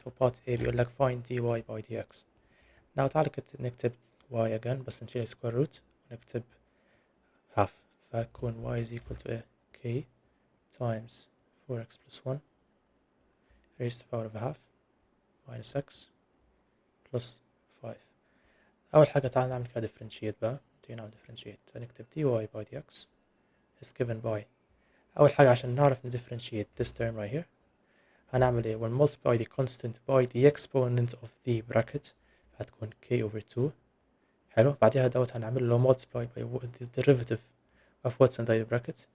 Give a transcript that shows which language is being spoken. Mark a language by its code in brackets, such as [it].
[en] For part A [ar] بيقول لك [en] find dy by dx. Now [ar] تعال نكتب [en] y again [ar] بس نشيل [en] square root ونكتب half, [ar] فيكون [en] y is equal to k times 4x plus 1 raised to the power of a half minus x plus 5. [ar] أول حاجة تعال نعمل كده differentiate بقى. نعمل [en] differentiate [ar] فنكتب [en] dy by dx is given by. [ar] أول حاجة عشان نعرف [en] differentiate this term right here [ar] هنعمل ايه؟ [en] we'll multiply the constant by the exponent of the bracket [ar] هتكون [en] k over 2. [ar] حلو. بعدها دوت هنعمل له [en] multiply by the derivative of what's inside the bracket.